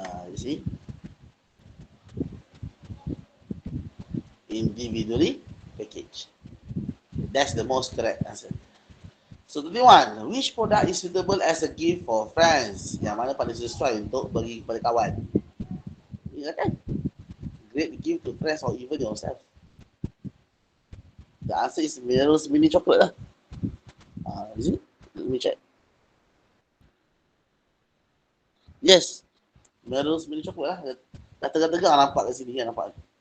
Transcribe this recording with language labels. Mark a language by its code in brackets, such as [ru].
[en] You see, individually package. That's the most correct answer. So 21, which product is suitable as a gift for friends? [ms] Yang mana paling sesuai untuk bagi kepada kawan? Ya kan? [en] Great gift to friends or even yourself. The answer is Melrose mini chocolate lah. Is it? Let me check. [ms] Yes, Melrose mini chocolate lah. Dah tegang-tegang nampak kat sini kan, nampak.